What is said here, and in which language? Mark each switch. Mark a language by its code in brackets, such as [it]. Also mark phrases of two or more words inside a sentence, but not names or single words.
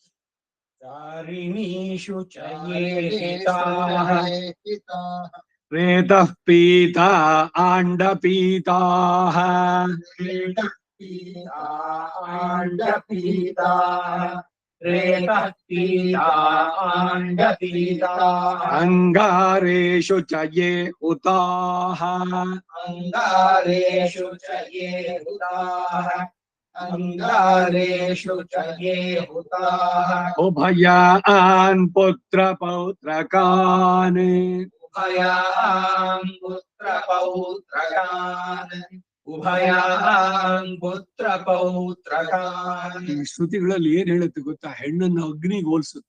[sa] ರೇತಃ ಪೀತಾ ಆಂಡ ಪೀತಾಹ. ಅಂಗಾರೇಷು ಚ ಯೇ ಹುತಾಹ. ಅಂಗಾರೇಷು ಚ ಯೇ ಹುತಾಹ. ಅಂಗಾರೇಷು ಚ ಯೇ ಹುತಾಹ. ಉಭಯಾನ್ ಪುತ್ರ ಪೌತ್ರಕಾನ್. ಉಭಯಾನ್ ಪುತ್ರ ಪೌತ್ರಕಾನ್. ಉಭಯಾನ್ ಪುತ್ರ ಪೌತ್ರಕಾನ್. [kn] ಈ ಶ್ರುತಿಗಳಲ್ಲಿ ಏನ್ ಹೇಳುತ್ತೆ ಗೊತ್ತಾ? ಹೆಣ್ಣನ್ನು ಅಗ್ನಿಗೆ ಹೋಲಿಸುತ್ತೆ.